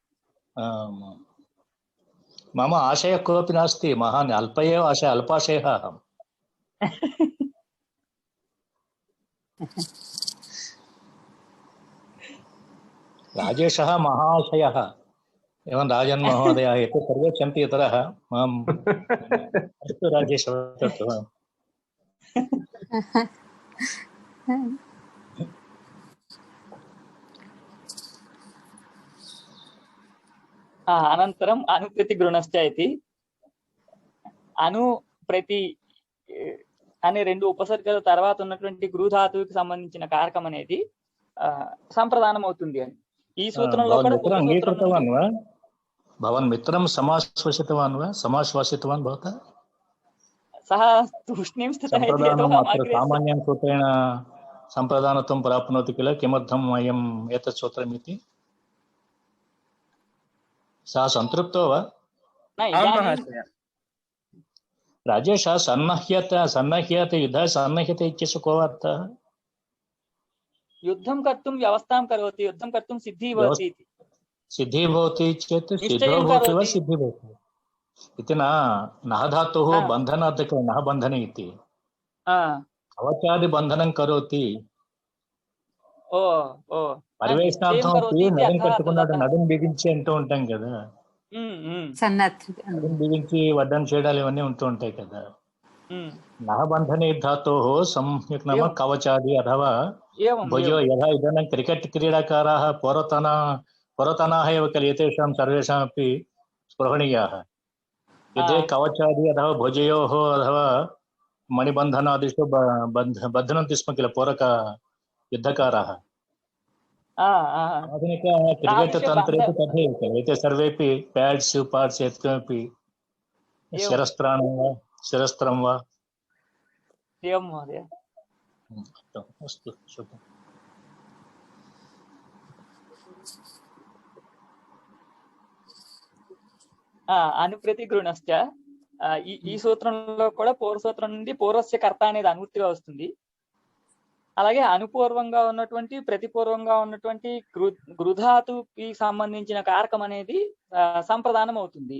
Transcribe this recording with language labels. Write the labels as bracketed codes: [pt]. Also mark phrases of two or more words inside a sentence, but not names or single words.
[sa] मम आशयः कोऽपि नास्ति महान् अल्प एव आशय अल्पाशयः अहम् राजेशः महाशयः एवं राजन् महोदयः एते सर्वे सन्ति इतरः माम् अस्तु राजेश वदतु [te] అనంతరం [sa] అనుప్రతి గృణశ్చ ఇతి అనుప్రతి [te] అనే రెండు ఉపసర్గల తర్వాత ఉన్నటువంటి గృధాతువుకి సంబంధించిన కారకం అనేది సంప్రదానం అవుతుంది అని ఈ సూత్రంలో కూడా [sa] అంగీకృతవాన్ వా భవాన్ మిత్రం సమాశ్వసితవాన్ వా సమాశ్వాసితవాన్ భవత సహ తూష్ణీం స్థితः సామాన్యం సూత్రేణ సంప్రదానత్వం ప్రాప్నోతి కిల కిమర్థం అయం ఏతత్ సూత్రమితి सः संतृप्तो वा राजेश सन्नह्यते युद्धाय सन्नह्यते इत्यस्य को अर्थः युद्धं कर्तुं व्यवस्थां करोति युद्धं कर्तुं सिद्धिः भवति इति सिद्धिः भवति चेत् सिद्धो भवति वा सिद्धिः भवति इति न नः धातुः बन्धनात् नः बन्धने इति కవచాది బంధనం కరోతి. ఓ ఓ [te] పరివేషణార్థం నడుం కట్టుకున్నాడు, నడుం బిగించి అంటూ ఉంటాం కదా, నడుం బిగించి వడ్డం చేయడాలు ఇవన్నీ ఉంటూ ఉంటాయి కదా. [sa] నహబంధనే ధాతో సమ్యక్ నామ కవచాది అథవా భుజో యథా ఇదాनीं క్రికెట్ క్రీడాకారాः పురతనాः एव खलु एतेषां सर्वेषामपि स्पृहणीयाः. यदि कवचादि अथवा भुजयोः अथवा मणिबन्धनादिषु बध्नन्ति स्म किल पूरक युद्धकाराः. आधुनिक क्रिकेट् तन्त्रे तथैव खलु एते सर्वेपि प्याड्स् पाड्स् यत्किमपि शिरस्त्रं वा. एवं महोदय. अस्तु शुभम्. [te] అనుప్రతిగృణశ్చ ఈ సూత్రంలో కూడా పూర్వ సూత్రం నుండి [sa] పూర్వస్య కర్త [te] అనేది అనువృత్తిగా వస్తుంది. అలాగే అనుపూర్వంగా ఉన్నటువంటి ప్రతిపూర్వంగా ఉన్నటువంటి గృధాతుకి సంబంధించిన కారకం అనేది సంప్రదానం అవుతుంది.